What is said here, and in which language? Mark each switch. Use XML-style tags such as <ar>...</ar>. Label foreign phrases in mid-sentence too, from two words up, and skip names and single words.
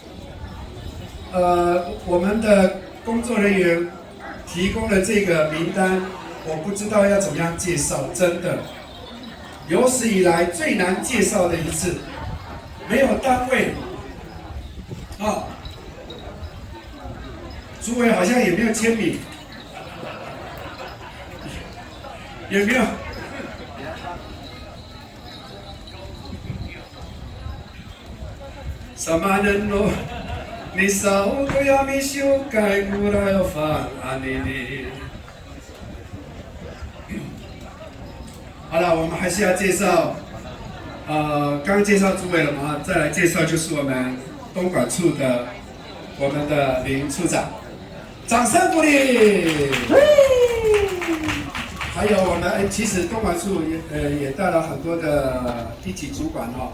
<zh>我们的工作人员提供了这个名单，我不知道要怎么样介绍，真的，有史以来最难介绍的一次，没有单位，啊，主委好像也没有签名，也没有。</zh> <ami>Samanan ni sao ko ya mi siu kai kura yo fan anini。</ami> <zh>好了，我们还是要介绍，刚介绍主委了嘛，再来介绍就是我们东莞处的我们的林处长，掌声鼓励。还有我们其实东莞处也带了很多的一级主管哦。</zh>